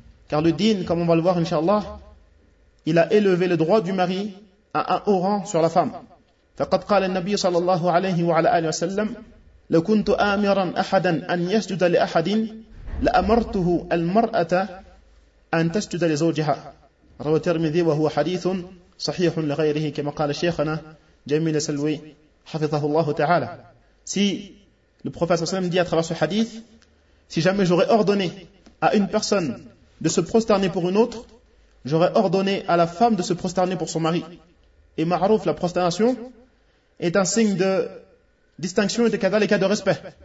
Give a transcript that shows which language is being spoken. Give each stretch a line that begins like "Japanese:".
French: Car le dîn, comme on va le voir inshallah, il a élevé le droit du mari à un haut rang sur la femme.
Arabic: فَقَدْ قَالَ النَّبِيُّ صَلَى اللَّهُ عَلَيْهِ وَعَلَى آلِهِ وَسَلَّمْ لَوْ كُنْتُ آمِرًا أَحَدًا أَنْ يَسْجُدَ لِأَحَدٍ لَأَمَرْتُهُ الْمَرْأَةَ أَنْ تَسْجُدَ لِزَوْجِهَا, رواه الترمذي وهو حديث صحيح لغيره, كما قال شيخنا جميل سلوي حفظه الله تعالى.
French: Si le prophète
Arabic: صلى الله عليه وسلم
French: dit à travers ce hadith, si jamais j'aurais ordonné à une personne de se prosterner pour une autre, j'aurais ordonné à la femme de se prosterner pour son mari. Et ma'ruf, la prosternation est un signe de distinction et de kadhalika de respect.